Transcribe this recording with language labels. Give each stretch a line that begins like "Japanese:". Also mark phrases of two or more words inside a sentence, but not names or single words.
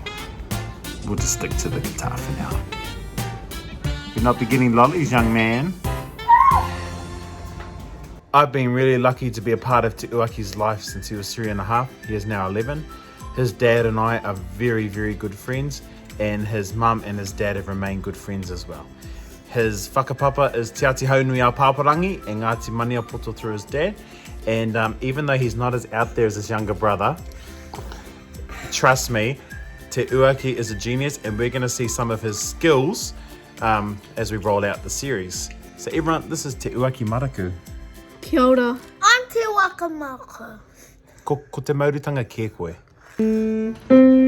English: We'll just stick to the guitar for now. You'll not be getting lollies, young man. I've been really lucky to be a part of Te Uaki's life since he was 3.5. He is now 11. His dad and I are very, very good friends, and his mum and his dad have remained good friends as well. His whakapapa is Te Ati Haunui ao Pāparangi e Ngāti Mania Poto through his dad. And even though he's not as out there as his younger brother, trust me, Te Uaki is a genius, and we're going to see some of his skills as we roll out the series. So everyone, this is Te Uaki Maraku.
Māori: Kia ora.
English: I'm Te Wakamako.
Māori: Ko te mauritanga kē koe.